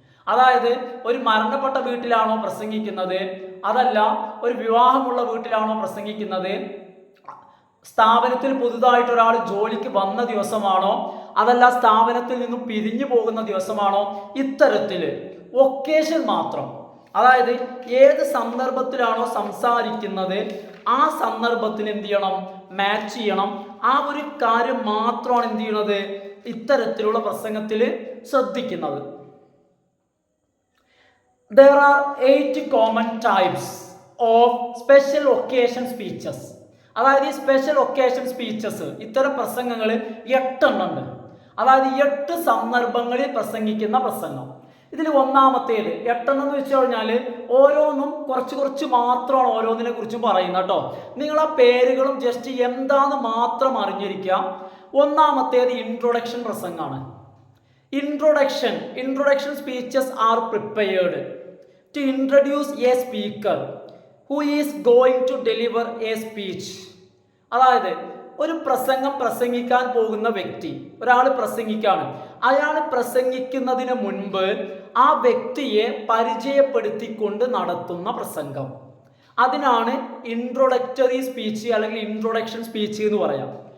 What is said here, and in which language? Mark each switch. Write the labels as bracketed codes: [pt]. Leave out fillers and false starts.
[ml] അതായത് ഒരു മരണപ്പെട്ട വീട്ടിലാണോ പ്രസംഗിക്കുന്നത്, അതല്ല ഒരു വിവാഹമുള്ള വീട്ടിലാണോ പ്രസംഗിക്കുന്നത്, സ്ഥാപനത്തിൽ പുതുതായിട്ട് ഒരാൾ ജോലിക്ക് വന്ന ദിവസമാണോ, അതല്ല സ്ഥാപനത്തിൽ നിന്നും പിരിഞ്ഞു പോകുന്ന ദിവസമാണോ, ഇത്തരത്തിൽ ഒക്കേഷൻ മാത്രം, അതായത് ഏത് സന്ദർഭത്തിലാണോ സംസാരിക്കുന്നത് ആ സന്ദർഭത്തിൽ എന്ത് ചെയ്യണം, മാച്ച് ചെയ്യണം. ആ ഒരു കാര്യം മാത്രമാണ് എന്ത് ചെയ്യുന്നത്, ഇത്തരത്തിലുള്ള പ്രസംഗത്തിൽ ശ്രദ്ധിക്കുന്നത്. [en] There are 8 common types of special occasion speeches. [ml] അതായത് ഈ സ്പെഷ്യൽ ഒക്കേഷൻ സ്പീച്ചസ്, ഇത്തരം പ്രസംഗങ്ങൾ 8 ഉണ്ട്. അതായത് 8 സന്ദർഭങ്ങളിൽ പ്രസംഗിക്കുന്ന പ്രസംഗം. ഇതിൽ ഒന്നാമത്തേത് 8 എന്ന് വെച്ച് കഴിഞ്ഞാൽ ഓരോന്നും കുറച്ച് മാത്രമാണ് ഓരോന്നിനെ കുറിച്ചും പറയുന്നത് കേട്ടോ. നിങ്ങൾ ആ പേരുകളും ജസ്റ്റ് എന്താന്ന് മാത്രം അറിഞ്ഞിരിക്കുക. ഒന്നാമത്തേത് ഇൻട്രൊഡക്ഷൻ പ്രസംഗമാണ്. [en] Introduction speeches are prepared to introduce a speaker who is going to deliver a speech. [ml] അതായത് ഒരു പ്രസംഗം പ്രസംഗിക്കാൻ പോകുന്ന വ്യക്തി, ഒരാൾ പ്രസംഗിക്കാണ്, അയാൾ പ്രസംഗിക്കുന്നതിന് മുൻപ് ആ വ്യക്തിയെ പരിചയപ്പെടുത്തിക്കൊണ്ട് നടത്തുന്ന പ്രസംഗം, അതിനാണ് ഇൻട്രൊഡക്ടറി സ്പീച്ച് അല്ലെങ്കിൽ ഇൻട്രൊഡക്ഷൻ സ്പീച്ച് എന്ന് പറയാം.